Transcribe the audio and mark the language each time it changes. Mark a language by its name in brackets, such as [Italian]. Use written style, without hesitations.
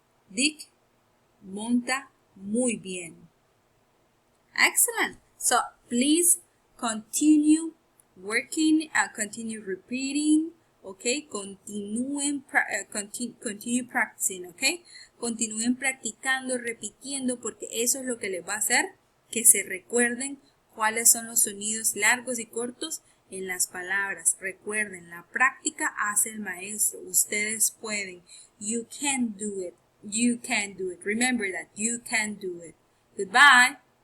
[Spanish] Dick monta muy bien. [English] Excellent. So please continue working and continue repeating. Okay, continue practicing, okay? [Spanish] Continúen practicando, repitiendo, porque eso es lo que les va a hacer que se recuerden cuáles son los sonidos largos y cortos en las palabras. Recuerden, la práctica hace el maestro. Ustedes pueden. [English] You can do it. You can do it. Remember that you can do it. Goodbye.